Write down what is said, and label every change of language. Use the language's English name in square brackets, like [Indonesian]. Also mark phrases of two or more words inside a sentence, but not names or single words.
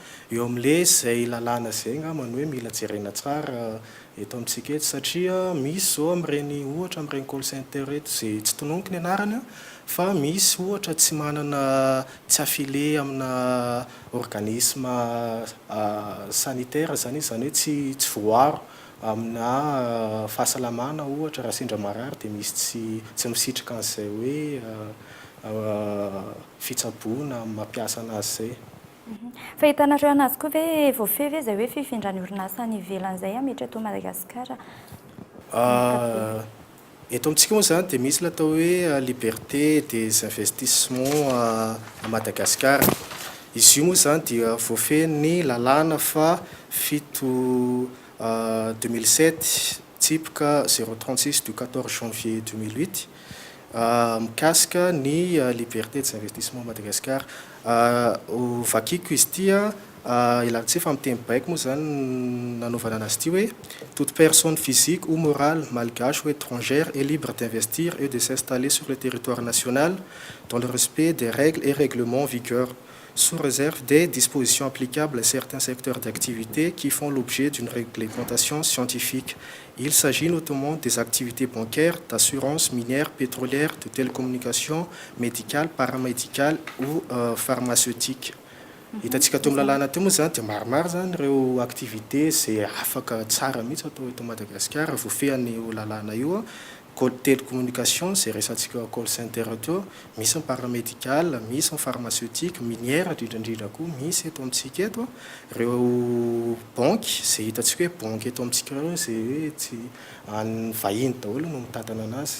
[Malagasy] eo amin'ilay izay lalàna izay angambany hoe mila jerena tsara eto amintsika eto satria misy zao amin'ireny ohatra amin'ireny [English] call center [Malagasy] eto izay tsy tononiko ny anarany fa misy ohatra tsy manana tsy affilié amina [French] organisme sanitaire [Malagasy] zany izy zany hoe tsy voaro amina fahasalamana ohatra raha sendra marary dia misy tsy misitrika an'izay hoe fitsaboana mampiasa anazy zay. Fa hitanareo anazy koa ve voafehy ve izay hoe fifindran'ny orinasa any ivelan'izay miditra eto Madagasikara? Eto amintsika moa zany dia misy ilay atao hoe [French] liberté des investissements à Madagascar. [Malagasy] Izy io moa zany dia voafehin'ny lalàna fa fito 2007 tsipika 036 [French] du 14 janvier 2008 [Malagasy] mikasika ny [French] liberté des investissements à Madagascar. [Malagasy] Vakiako izy ity ilantsika fa amin'ny teny baiko moa zany nanaovana anazy ity hoe [French] toute personne physique ou morale malgache ou étrangère est libre d'investir et de s'installer sur le territoire national dans le respect des règles et règlements en vigueur sous réserve des dispositions applicables à certains secteurs d'activité qui font l'objet d'une réglementation scientifique. Il s'agit notamment des activités bancaires, d'assurance, minière, pétrolière, de télécommunications, médicales, paramédicales ou pharmaceutiques. [Malagasy] Hitantsika teo amin'ny lalàna teo moa zany dia maromaro zany ireo activité zay afaka tsara mihitsy atao eto Madagasikara voafehan'io lalàna io télécommunication zay resantsika [English] call center [Malagasy] teo, misy ny paramédical, misy ny pharmaceutique, minière indrindrandrindra koa misy eto amintsika eto, ireo banky zay hitantsika hoe banky eto amintsika ireo zay hoe tsy any vahiny daholo no mitantana anazy.